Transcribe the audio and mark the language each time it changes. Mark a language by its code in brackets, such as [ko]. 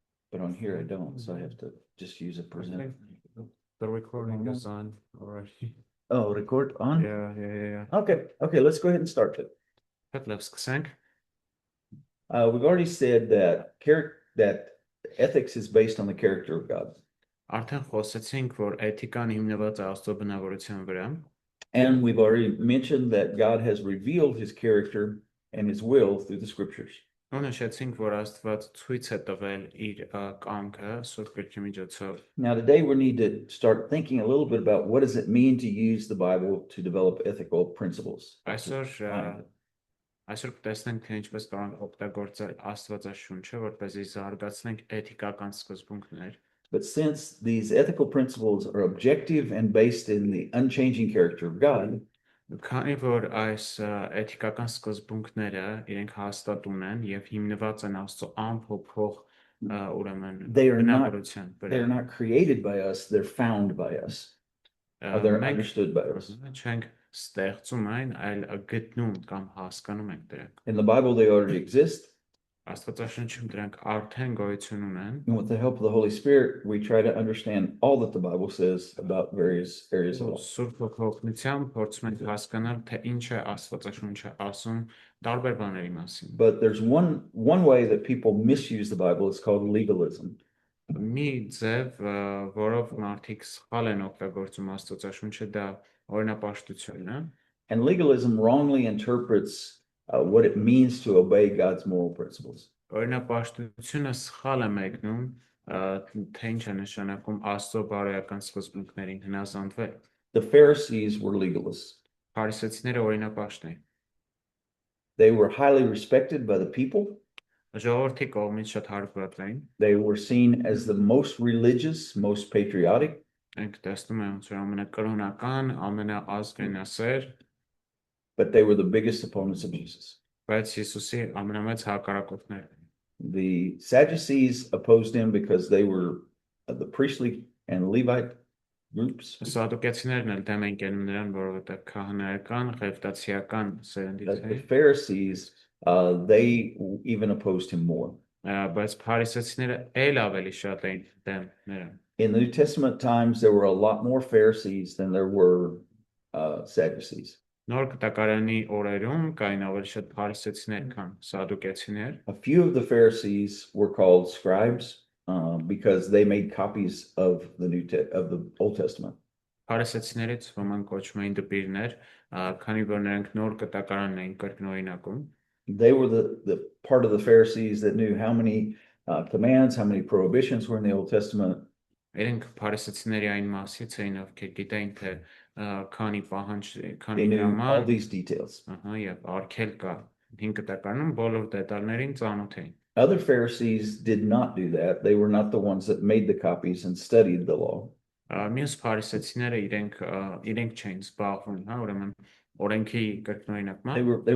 [en] But on here I don't, so I have to just use a present. The recording is on already. Oh, record on? Yeah. Okay, let's go ahead and start it. We've already said that ethics is based on the character of God. [hy] Արդեն խոսեցինք, որ էթիկան հիմնված է Աստծո բնավորության վրա. [en] And we've already mentioned that God has revealed his character and his will through the scriptures. [hy] Նշեցինք, որ Աստված ցույց է տվել իր կամքը Սուրբ Գրքի միջոցով. [en] Now today we need to start thinking a little bit about what does it mean to use the Bible to develop ethical principles. [hy] Այսօր կտեսնենք, թե ինչպես կարող ենք օգտագործել Աստվածաշունչը, որպեսզի զարգացնենք էթիկական սկզբունքներ. [en] But since these ethical principles are objective and based in the unchanging character of God, [hy] Քանի որ այս էթիկական սկզբունքները իրենք հաստատուն են եւ հիմնված են Աստծո անփոփոխ ուրեմն [en] They are not- [hy] բնավորության [en] They're [hy] վրա։ [en] not created by us, they're found by us. Or they're [hy] Մենք [en] understood by us. [hy] չենք ստեղծում այն, այլ գտնում կամ հասկանում ենք դրանք։ [en] In the Bible, they already exist. [hy] Աստվածաշնչում դրանք արդեն գոյություն ունեն, [en] And with the help of the Holy Spirit, we try to understand all that the Bible says about various areas of life. [hy] Սուրբ Հոգնությամբ փորձում ենք հասկանալ, թե ինչ է Աստվածաշունչը ասում տարբեր բաների մասին։ [en] But there's one way that people misuse the Bible, it's called legalism. [hy] Մի ձև, որով մարդիկ սխալ են օգտագործում Աստվածաշունչը, դա օրինապաշտությունն է։ [en] And legalism wrongly interprets what it means to obey God's moral principles. [hy] Օրինապաշտությունը սխալ է մեկնում, թե ինչ է նշանակում Աստծո բարոյական սկզբունքներին հնազանդվել։ [en] The Pharisees were legalists. [hy] Փարիսեցիները օրինապաշտ էին։ [en] They were highly respected by the people. [hy] Ժողովրդի կողմից շատ հարգված էին։ [en] They were seen as the most religious, most patriotic. [hy] Ենք տեսնում ենք որ ամենակրոնական, ամենաազգայնասեր, [en] But they were the biggest opponents of Jesus. [hy] բայց Հիսուսի ամենամեծ հակառակորդներն էին։ [en] The Sadducees opposed him because they were the priestly and Levite groups. [hy] Սադուկեցիներն էլ դեմ են կենում նրան, որովհետև քահանայական, ղևտացիական սերնդից [en] But the [hy] էին, [en] Pharisees, they even opposed him more. [hy] բայց փարիսեցիները էլ ավելի շատ էին դեմ նրան։ [en] In the New Testament times, there were a lot more Pharisees than there were Sadducees. [hy] Նոր կտակարանի օրերում կային ավելի շատ փարիսեցիներ, քան սադուկեցիներ։ [en] A few of the Pharisees were called scribes because they made copies of the Old Testament. [hy] Փարիսեցիներից ոմանք կոչվում էին դպիրներ, քանի որ նրանք նոր կտակարանն էին կրկնօրինակում։ [en] They were the part of the Pharisees that knew how many commands, how many prohibitions were in the Old Testament. [hy] Իրենք փարիսեցիների այն մասից էին, ովքեր գիտեին, թե քանի պահանջ, [en] They [hy] քանի [en] knew all [hy] հրաման, [en] these details. [hy] եւ արգել կա։ 5 կտակարանում բոլոր դետալներին ծանոթ էին։ [en] Other Pharisees did not do that. They were not the ones that made the copies and studied the law. [hy] Մյուս փարիսեցիները իրենք չէին զբաղվում, հա, ուրեմն օրենքի կրկնօրինակմամբ,